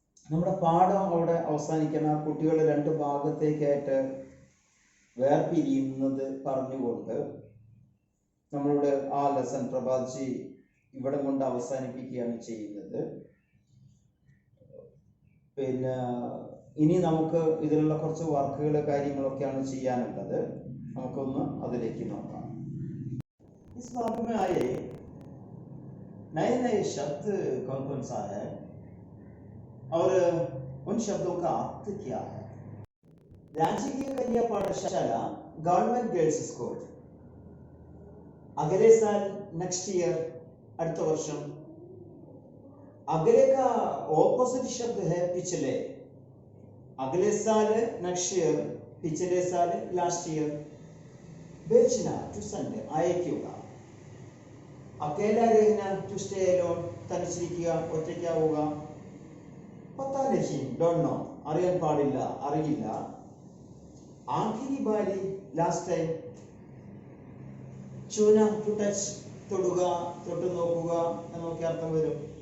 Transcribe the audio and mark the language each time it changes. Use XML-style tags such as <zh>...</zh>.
<ml>നമ്മുടെ പാഠം അവിടെ അവസാനിക്കുന്ന കുട്ടികൾ 2 ഭാഗത്തേക്കായിട്ട് വേർപിരിയുന്നത് പറഞ്ഞുകൊണ്ട് നമ്മളുടെ ആ ലെസൺ പ്രഭാത്ജി ഇവിടെ കൊണ്ട് അവസാനിപ്പിക്കുകയാണ് ചെയ്യുന്നത്. പിന്നെ ഇനി നമുക്ക് ഇതിലുള്ള കുറച്ച് വർക്കുകൾ കാര്യങ്ങളൊക്കെയാണ് ചെയ്യാനുള്ളത്. നമുക്കൊന്ന് അതിലേക്ക് നോക്കാം.</ml> <hi>इस भाग में आए नए नए शब्द कौन कौन सा है और उन शब्दों का अर्थ क्या है. राजकीय कन्या पाठशाला</hi> <en>government girls school</en> <hi>अगले साल</hi> <en>next year</en> <ml>അടുത്ത വർഷം.</ml> <hi>अगले का ऑपोजिट शब्द है पिछले. अगले साल</hi> <en>next year,</en> <hi>पिछले साल</hi> <en>Last year.</en> <hi>बेचना</hi> <en>to send</en> <ml>അയക്കുക.</ml> <hi>अकेला रहना</hi> <en>to stay alone</en> <ml>തനിച്ചിരിക്കുക ഒറ്റയ്ക്കാവുക.</ml> <hi>पता नहीं</hi> <en>don't know</en> <ml>അറിയാൻ പാടില്ല അറിയില്ല.</ml> <hi>ആഖിരി ബാരി</hi> <en>Last time.</en> <hi>ചൂന</hi> <en>to touch</en> <ml>തൊടുക തൊട്ട് നോക്കുക എന്നൊക്കെ അർത്ഥം വരും.</ml>